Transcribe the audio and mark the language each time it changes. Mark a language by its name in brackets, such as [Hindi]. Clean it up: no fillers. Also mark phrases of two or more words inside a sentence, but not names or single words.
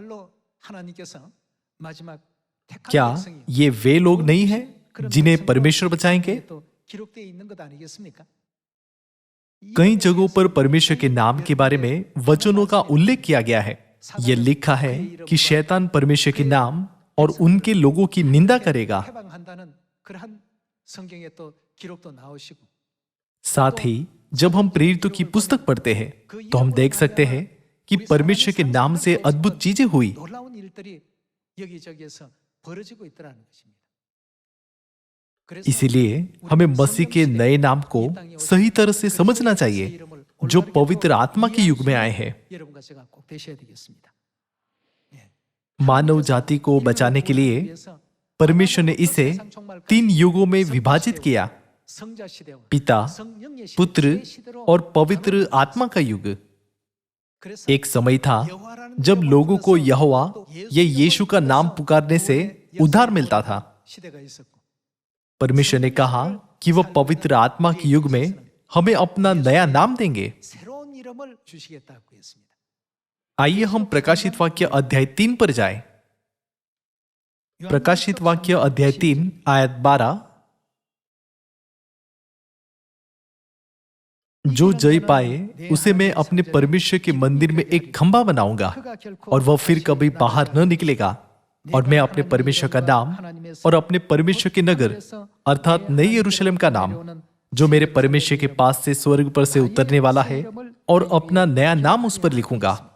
[Hindi] क्या ये वे लोग नहीं हैं जिन्हें परमेश्वर बचाएंगे? कई जगहों पर परमेश्वर के नाम के बारे में वचनों का उल्लेख किया गया है यह लिखा है कि शैतान परमेश्वर के नाम और उनके लोगों की निंदा करेगा। [Korean] 해방한다는 그러한 성경에 또 기록도 나오시고 [Hindi] साथ ही जब हम प्रेरितों की पुस्तक पढ़ते हैं तो हम देख सकते हैं कि परमेश्वर के नाम से अद्भुत चीजें हुई। [Korean] 놀라운 일들이 여기저기에서 벌어지고 있더라는 것입니다. 그래서 [Hindi] इसीलिए हमें मसीह के नए नाम को सही तरह से समझना चाहिए जो पवित्र आत्मा के युग में आए हैं। [Korean] 여러분과 제가 꼭 되셔야 되겠습니다. [Hindi] मानव जाति को बचाने के लिए परमेश्वर ने इसे 3 युगों में विभाजित किया, [Korean] 성자 시대와 [Hindi] पिता, [Korean] 성령의 시대, [Hindi] पुत्र [Korean] 지혜 시대로 [Hindi] और पवित्र आत्मा का युग। [Korean] 그래서 [Hindi] एक समय था जब लोगों को यहोवा या यीशु का नाम पुकारने से उद्धार मिलता था। [Korean] 시대가 있었고 [Hindi] परमेश्वर ने कहा कि वह पवित्र आत्मा के युग में हमें अपना नया नाम देंगे। [Korean] 새로운 이름을 주시겠다고 했습니다. [Hindi] आइए हम प्रकाशित वाक्य अध्याय 3 पर जाएं। प्रकाशित वाक्य अध्याय 3 आयत 12। जो जय पाए उसे मैं अपने परमेश्वर के मंदिर में एक खंभा बनाऊंगा और वह फिर कभी बाहर न निकलेगा, और मैं अपने परमेश्वर का नाम और अपने परमेश्वर के नगर अर्थात नई यरूशलेम का नाम जो मेरे परमेश्वर के पास से स्वर्ग पर से उतरने वाला है और अपना नया नाम उस पर लिखूंगा।